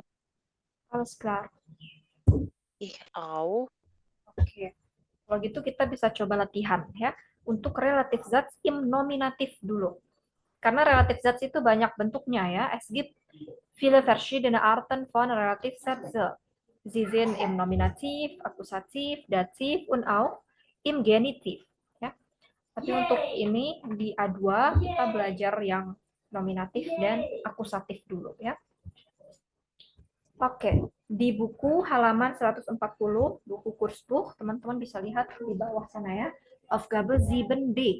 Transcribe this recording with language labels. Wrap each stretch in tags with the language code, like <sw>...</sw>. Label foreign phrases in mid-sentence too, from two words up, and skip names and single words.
<de>Alles klar. Ich auch.</de> <id>Oke. Kalau gitu kita bisa coba latihan, ya. Untuk relatif</id> <de>Satz im nominatif</de> <id>dulu. Karena relatif Satz itu banyak bentuknya, ya.</id> <de>Es gibt viele verschiedene Arten von relativ Sätze. Sie sind im Nominativ, Akkusativ, Dativ, und auch im Genitiv.</de> <id>Ya. Tapi untuk ini di A2 kita belajar yang nominatif dan akusatif dulu, ya. Oke, di buku halaman 140, buku Kursbuch, teman-teman bisa lihat di bawah sana, ya.</id> <de>Aufgabe 7D.</de>